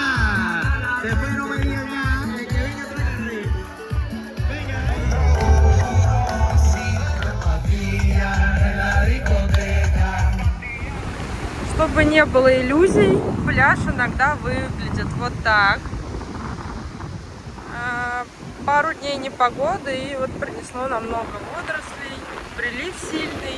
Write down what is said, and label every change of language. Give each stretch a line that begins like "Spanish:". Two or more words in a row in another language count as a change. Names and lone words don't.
Spanish: Después no me digan ya, que venga atrás de
Russian: Чтобы не было иллюзий, пляж иногда выглядит вот так. Пару дней непогоды, и вот принесло нам много водорослей, прилив сильный.